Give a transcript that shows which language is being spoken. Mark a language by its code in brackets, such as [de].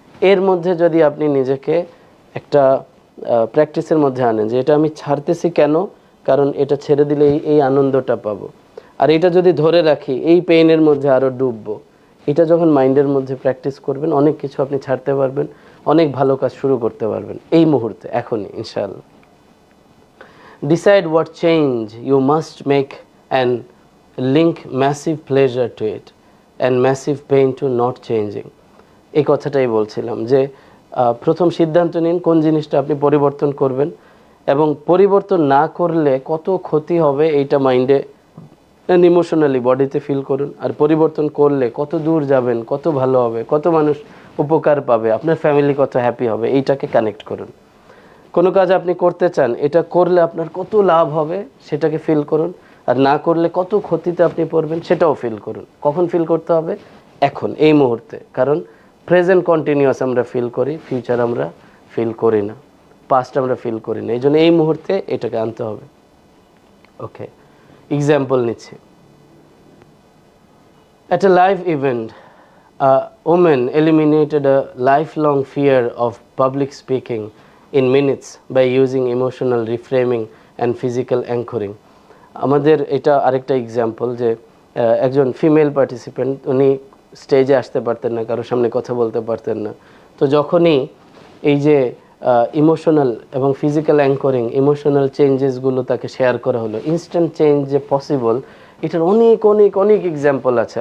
[bn] এর মধ্যে যদি আপনি নিজেকে একটা প্র্যাকটিসের মধ্যে আনেন যে এটা আমি ছাড়তেছি কেন, কারণ এটা ছেড়ে দিলে এই আনন্দটা পাবো, আর এটা যদি ধরে রাখি এই পেইনের মধ্যে আরও ডুববো। এটা যখন মাইন্ডের মধ্যে প্র্যাকটিস করবেন, অনেক কিছু আপনি ছাড়তে পারবেন, অনেক ভালো কাজ শুরু করতে পারবেন এই মুহূর্তে, এখনই, ইনশাআল্লাহ। [en] Decide what change you must make and link massive pleasure to it and massive pain to not changing. [bn] এই কথাটাই বলছিলাম যে প্রথম সিদ্ধান্ত নিন কোন জিনিসটা আপনি পরিবর্তন করবেন, এবং পরিবর্তন না করলে কত ক্ষতি হবে এইটা মাইন্ডে অ্যান্ড ইমোশনালি বডিতে ফিল করুন, আর পরিবর্তন করলে কত দূর যাবেন, কত ভালো হবে, কত মানুষ উপকার পাবে, আপনার ফ্যামিলি কত হ্যাপি হবে, এইটাকে কানেক্ট করুন। কোনো কাজ আপনি করতে চান, এটা করলে আপনার কত লাভ হবে সেটাকে ফিল করুন, আর না করলে কত ক্ষতিতে আপনি পড়বেন সেটাও ফিল করুন। কখন ফিল করতে হবে? এখন, এই মুহূর্তে। কারণ প্রেজেন্ট কন্টিনিউয়াস আমরা ফিল করি, ফিউচার আমরা ফিল করি না, পাস্ট আমরা ফিল করি না। এই জন্য এই মুহূর্তে এটাকে আনতে হবে। ওকে, এক্সাম্পল নিচ্ছি। [en] At a live event, a woman eliminated a lifelong fear of public speaking in minutes by using emotional reframing and physical anchoring. [bn] আমাদের এটা আরেকটা এক্সাম্পল যে একজন ফিমেল পার্টিসিপেন্ট, উনি স্টেজে আসতে পারতেন না, কারোর সামনে কথা বলতে পারতেন না। তো যখনই এই যে ইমোশনাল এবং ফিজিক্যাল অ্যাঙ্করিং, ইমোশনাল চেঞ্জেসগুলো তাকে শেয়ার করা হলো, ইনস্ট্যান্ট চেঞ্জ যে পসিবল, এটার অনেক অনেক অনেক এক্সাম্পল আছে।